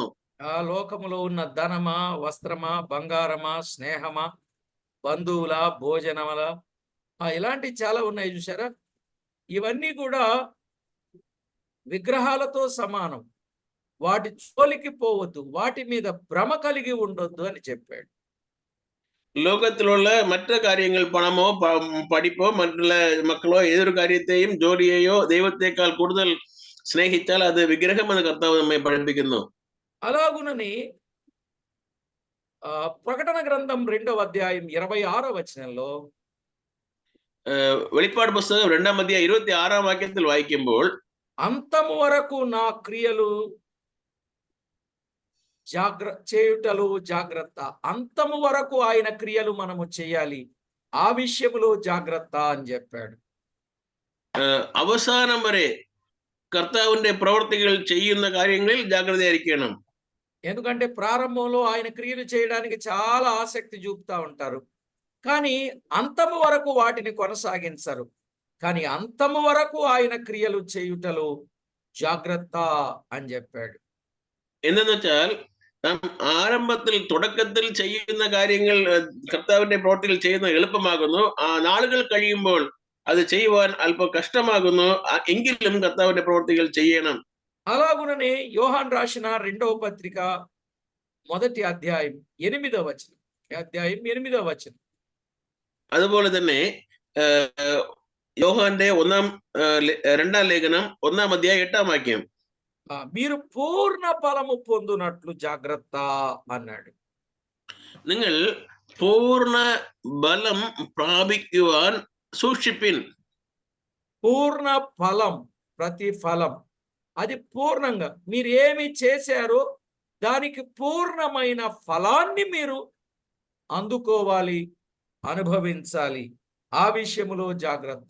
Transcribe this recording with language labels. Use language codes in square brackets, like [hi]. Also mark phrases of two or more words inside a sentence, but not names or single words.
[te] లోకములో ఉన్న ధనమా, వస్త్రమా, బంగారమా, స్నేహమా, బంధువుల, భోజనముల, ఇలాంటి చాలా ఉన్నాయి చూసారా. ఇవన్నీ కూడా విగ్రహాలతో సమానం. వాటి జోలికి పోవద్దు, వాటి మీద భ్రమ కలిగి ఉండొద్దు అని చెప్పాడు. [ml] ലോകത്തിലുള്ള മറ്റു കാര്യങ്ങൾ, പണമോ പഠിപ്പോ മറ്റുള്ള മക്കളോ ഏതൊരു കാര്യത്തെയും ജോലിയെയോ ദൈവത്തെക്കാൾ കൂടുതൽ സ്നേഹിച്ചാൽ അത് വിഗ്രഹമെന്ന് കർത്താവ് നമ്മെ പഠിപ്പിക്കുന്നു. [te] అలాగునని ప్రకటన గ్రంథం 2వ అధ్యాయం 26వ వచనంలో [ml] വെളിപ്പാട് പുസ്തകം 2ാം അധ്യായം 26ാം വാക്യത്തിൽ വായിക്കുമ്പോൾ [te] అంతము వరకు నా క్రియలు చేయుటలో జాగ్రత్త. అంతము వరకు ఆయన క్రియలు మనము చేయాలి, ఆ విషయంలో జాగ్రత్త అని చెప్పాడు. [ml] അവസാനം വരെ കർത്താവിന്റെ പ്രവർത്തികൾ ചെയ്യുന്ന കാര്യങ്ങളിൽ ജാഗ്രതയായിരിക്കണം. [te] ఎందుకంటే ప్రారంభంలో ఆయన క్రియలు చేయడానికి చాలా ఆసక్తి చూపుతా ఉంటారు, కానీ అంతము వరకు వాటిని కొనసాగించరు. కానీ అంతము వరకు ఆయన క్రియలు చేయుటలో జాగ్రత్త అని చెప్పాడు. [ml] എന്തെന്ന് വെച്ചാൽ നാം ആരംഭത്തിൽ തുടക്കത്തിൽ ചെയ്യുന്ന കാര്യങ്ങൾ കർത്താവിന്റെ പ്രവൃത്തികൾ ചെയ്യുന്ന എളുപ്പമാകുന്നു. ആ നാളുകൾ കഴിയുമ്പോൾ അത് ചെയ്യുവാൻ അല്പം కష్టమాగును. എങ്കിലും കർത്താവിന്റെ പ്രവൃത്തികൾ ചെയ്യണം. [te] అలాగుననే యోహాన్ రాసిన 2వ పత్రిక మొదటి అధ్యాయం 8వ వచనం. అధ్యాయం 8వ వచనం. [ml] അതുപോലെ തന്നെ യോഹാന്റെ രണ്ടാം ലേഖനം 1ാം അധ്യായം 8ാം വാക്യം. [te] మీరు పూర్ణ ఫలము పొందునట్లు జాగ్రత్త అన్నాడు. [ml] നിങ്ങൾ പൂർണ്ണ ബലം പ്രാപിക്കുവാൻ സൂക്ഷിപ്പിൻ. [te] పూర్ణ ఫలం, ప్రతి ఫలం అది పూర్ణంగా మీరు ఏమి చేశారో దానికి పూర్ణమైన ఫలాన్ని మీరు అందుకోవాలి, అనుభవించాలి. ఆ విషయములో జాగ్రత్త.